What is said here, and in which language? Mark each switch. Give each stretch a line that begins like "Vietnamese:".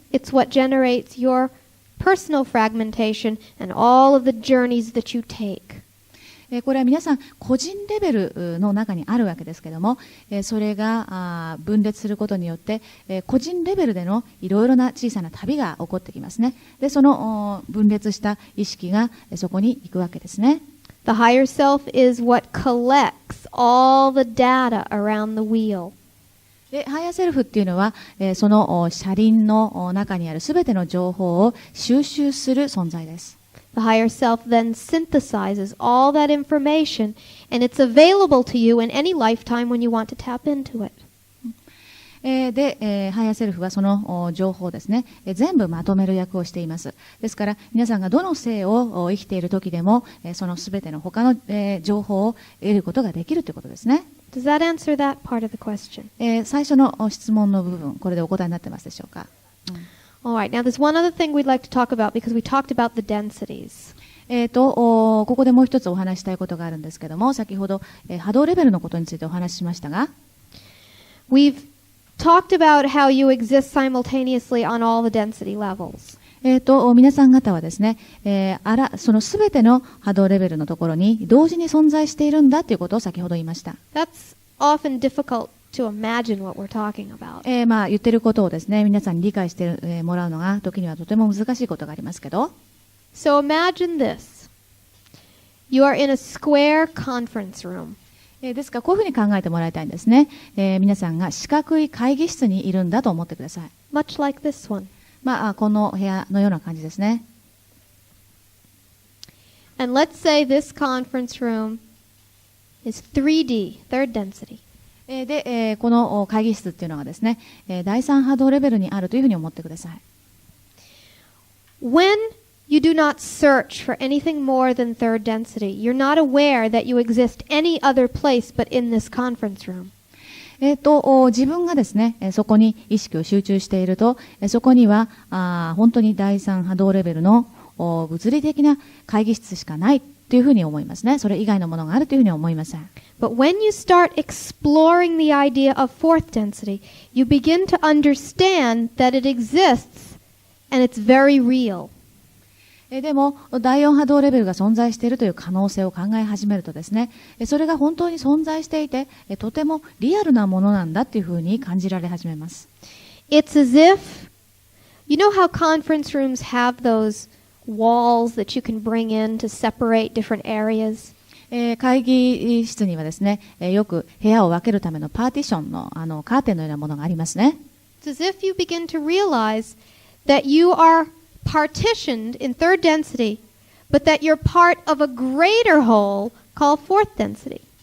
English: It's what generates your personal fragmentation and all of the journeys that you take.
Japanese: これは皆さん個人レベルの中にあるわけですけども、それが分裂することによって、個人レベルでのいろいろな小さな旅が起こってきますね。で、その分裂した意識がそこに行くわけですね。
English: The higher self is what collects all the data around the wheel.
Japanese: で、ハイヤーセルフっていうのは、その車輪の中にあるすべての情報を収集する存在です。 The higher self then synthesizes all that information, and it's available to you in any lifetime when you want to tap into it. で、ハイヤーセルフはその情報をですね、全部まとめる役をしています。ですから、皆さんがどの生を生きている時でも、そのすべての他の情報を得ることができるということですね。
English: Does that answer that part of the question?
Japanese: 最初の質問の部分、これでお答えになってますでしょうか。
English: All right, now there's one other thing we'd like to talk about because we talked about the densities.
Japanese: ここでもう一つお話したいことがあるんですけども、先ほど、波動レベルのことについてお話ししましたが、
English: We've talked about how you exist simultaneously on all the density levels.
Japanese: 皆さん方はですね、そのすべての波動レベルのところに同時に存在しているんだということを先ほど言いました。
English: That's often difficult to imagine what we're talking about.
Japanese: 言ってることをですね、皆さんに理解してもらうのが時にはとても難しいことがありますけど。
English: So imagine this. You are in a square conference room.
Japanese: ですからこういうふうに考えてもらいたいんですね。皆さんが四角い会議室にいるんだと思ってください。
English: Much like this one.
Japanese: この部屋のような感じですね。
English: And let's say this conference room is 3D, third density.
Japanese: で、この会議室っていうのがですね、第三波動レベルにあるというふうに思ってください。
English: When you do not search for anything more than third density, you're not aware that you exist any other place but in this conference room.
Japanese: 自分がですね、そこに意識を集中していると、そこには本当に第三波動レベルの物理的な会議室しかないというふうに思いますね。それ以外のものがあるというふうには思いません。
English: But when you start exploring the idea of fourth density, you begin to understand that it exists and it's very real.
Japanese: でも、第4波動レベルが存在しているという可能性を考え始めるとですね、それが本当に存在していて、とてもリアルなものなんだというふうに感じられ始めます。
English: It's as if, you know how conference rooms have those walls that you can bring in to separate different areas?
Japanese: 会議室にはですね、よく部屋を分けるためのパーティションのカーテンのようなものがありますね。
English: It's as if you begin to realize that you are partitioned in third density, but that you're part of a greater whole called fourth density.